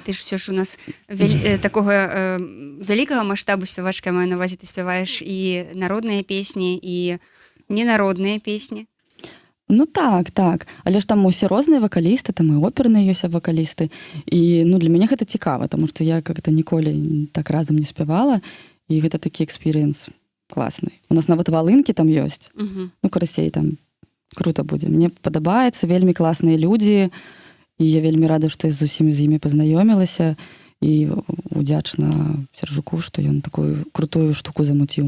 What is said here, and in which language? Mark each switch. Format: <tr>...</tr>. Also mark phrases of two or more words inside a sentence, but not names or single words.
<be>Ты ж ўсё ж у нас такога вялікага маштабу спявачка, маю на ўвазе, ты спяваеш і народныя песні, і ненародныя песні. Ну так. Але ж там усе розныя вакалісты, там і оперныя ёсць вакалісты. І ну, для мяне гэта цікава, таму што я как-то ніколі так разам не спявала, і гэта такі экспірыенс класны. У нас нават валынкі там ёсць. Ну, карацей, там круто будзе. Мне падабаецца, вельмі класныя людзі, і я вельмі рада, што я з усімі з імі пазнаёмілася, і удзячна Сержуку, што ён такую крутую штуку замуціў.</be>